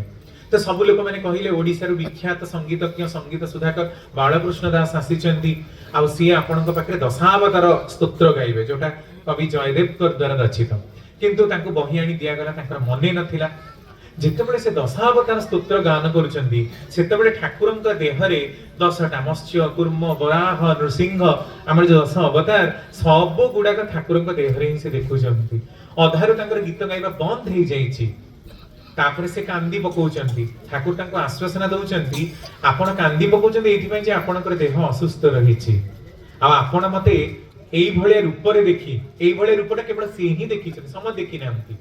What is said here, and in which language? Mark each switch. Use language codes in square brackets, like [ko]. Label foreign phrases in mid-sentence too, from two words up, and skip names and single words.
[or] ତୋ ସବ ଲୋକ ମୈଁନେ କହଲେ ଓଡ଼ିଶା ରୋ ବିଖ୍ୟାତ ସଙ୍ଗୀତଜ୍ଞ ସଙ୍ଗୀତ ସୁଧାକର ବାଳକୃଷ୍ଣ ଦାସ ଆସିଚନ୍ତି, ଆ ସି ଆପଣଙ୍କ ପାଖରେ ଦଶାବତାର ସ୍ତୋତ୍ର ଗାଇବେ ଯୋଟା କବି ଜୟଦେବ କର ଦ୍ୱାରା ରଚିତ, କିନ୍ତୁ ତାଙ୍କୋ ବହି ଆଣି ଦିଆ ଗଲା, ତାଙ୍କର ମନେ ନଥିଲା। ଯେତେବେଳେ ସେ ଦଶାବତାର ସ୍ତୋତ୍ର ଗାନ କରୁଚନ୍ତି ସେତେବେଳେ ଠାକୁରଙ୍କ ଦେହରେ 10ଟା ମତ୍ସ୍ୟ କୂର୍ମ ବରାହ ନୃସିଂହ ହମର ଜୋ 10 ଅବତାର ସବ ଗୁଡ଼ାକ ଠାକୁରଙ୍କ ଦେହରେ ହି ସେ ଦେଖୁଚନ୍ତି। ଅଧାରୁ ତାଙ୍କର ଗୀତ ଗାଇବା ବନ୍ଦ ହୋ ଯାଇଛି, ତାପରେ ସେ କାନ୍ଦି ପକାଉଚନ୍ତି। ଠାକୁର ତାଙ୍କୋ ଆଶ୍ୱାସନ ଦଉଚନ୍ତି ଆପଣ କାନ୍ଦି ପକାଉଚନ୍ତି ଏଥି ପୟ ଯେ ଆପଣକର ଦେହ ଅସୁସ୍ଥ ରହିଛି, ଆ ଆପଣ ମତେ ଏଇ ଭଲେ ରୂପ ରେ ଦେଖି, ଏଇ ଭଲେ ରୂପଟା କେବଳ ସେ ହି ଦେଖିଛନ, ସମ ଦେଖି ନାନ୍ତି।